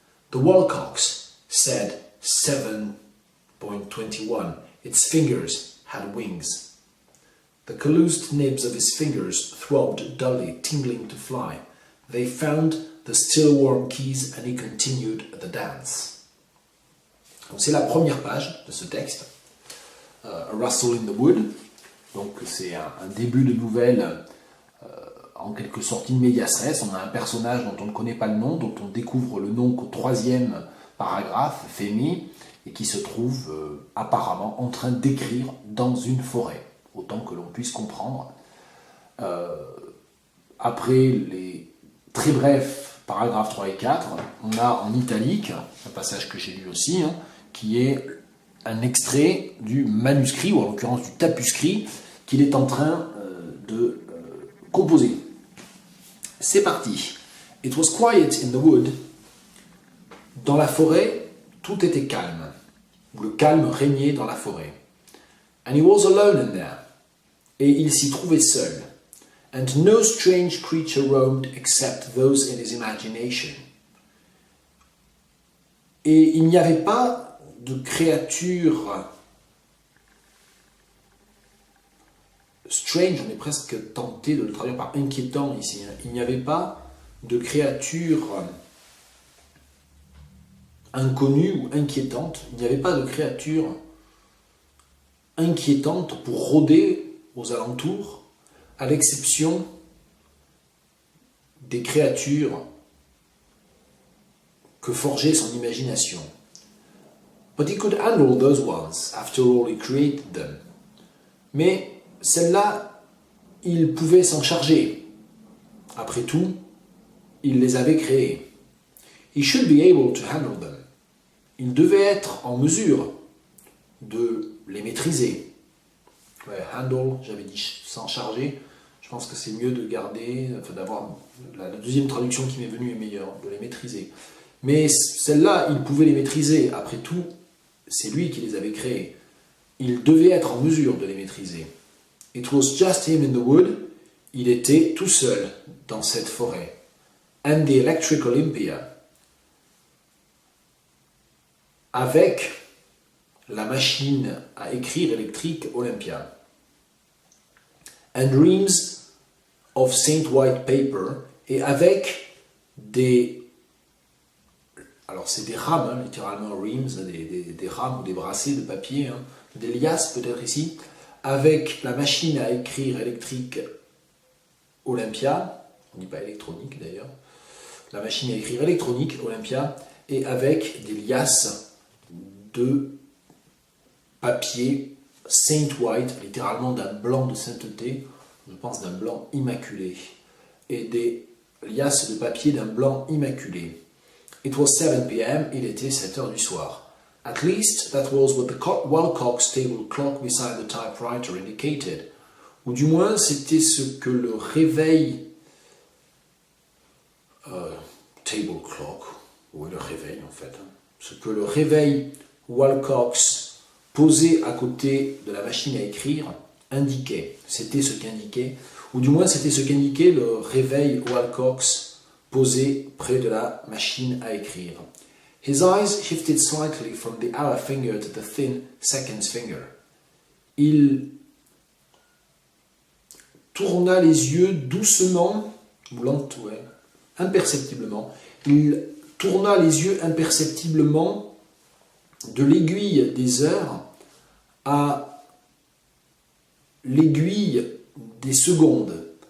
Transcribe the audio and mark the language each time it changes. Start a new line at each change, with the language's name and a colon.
English: The Wilcox said 7.21. Its fingers had wings. The calloused nibs of his fingers throbbed dully, tingling to fly. They found the still warm keys and he continued the dance.
French: C'est la première page de ce texte, A Rustle in the Wood. Donc c'est un début de nouvelle en quelque sorte in medias res. On a un personnage dont on ne connaît pas le nom, dont on découvre le nom qu'au troisième paragraphe, Femi, et qui se trouve apparemment en train d'écrire dans une forêt, autant que l'on puisse comprendre. Après les très brefs paragraphes 3 et 4, on a en italique, un passage que j'ai lu aussi, qui est un extrait du manuscrit, ou en l'occurrence du tapuscrit, qu'il est en train de composer. C'est parti.
English: It was quiet in the wood.
French: Dans la forêt, tout était calme. Ou le calme régnait dans la forêt.
English: And he was alone in there.
French: Et il s'y trouvait seul.
English: And no strange creature roamed except those in his imagination.
French: Et il n'y avait pas de créature strange, on est presque tenté de le traduire par inquiétant ici. Il n'y avait pas de créature inconnue ou inquiétante. Il n'y avait pas de créature inquiétante pour rôder aux alentours, à l'exception des créatures que forgeait son imagination.
English: But he could handle those ones, after all he created them.
French: Mais celles-là, il pouvait s'en charger. Après tout, il les avait créées.
English: He should be able to handle them.
French: Il devait être en mesure de les maîtriser. Ouais, handle, j'avais dit s'en charger. Je pense que c'est mieux de garder, enfin d'avoir la deuxième traduction qui m'est venue est meilleure, de les maîtriser. Mais celles-là, il pouvait les maîtriser. Après tout, c'est lui qui les avait créées. Il devait être en mesure de les maîtriser.
English: It was just him in the wood.
French: Il était tout seul dans cette forêt.
English: And the electric Olympia.
French: Avec la machine à écrire électrique Olympia.
English: And reams of Saint White paper.
French: Et avec des... Alors c'est des rames, hein, littéralement reams, des rames ou des brassées de papier, hein, des liasses peut-être ici, avec la machine à écrire électrique Olympia, on ne dit pas électronique d'ailleurs, la machine à écrire électronique Olympia, et avec des liasses de papier Saint White, littéralement d'un blanc de sainteté, je pense d'un blanc immaculé, et des liasses de papier d'un blanc immaculé.
English: It was 7 p.m.,
French: il était 7 heures du soir.
English: At least, that was what the Wilcox table clock beside the typewriter indicated.
French: Ou du moins, c'était ce que le réveil... table clock, oui, le réveil en fait. Ce que le réveil Wilcox posé à côté de la machine à écrire indiquait. C'était ce qu'indiquait, ou du moins c'était ce qu'indiquait le réveil Wilcox posé près de la machine à écrire.
English: His eyes shifted slightly from the hour finger to the thin seconds finger.
French: Il tourna les yeux doucement, ou imperceptiblement. Il tourna les yeux imperceptiblement de l'aiguille des heures à l'aiguille des secondes.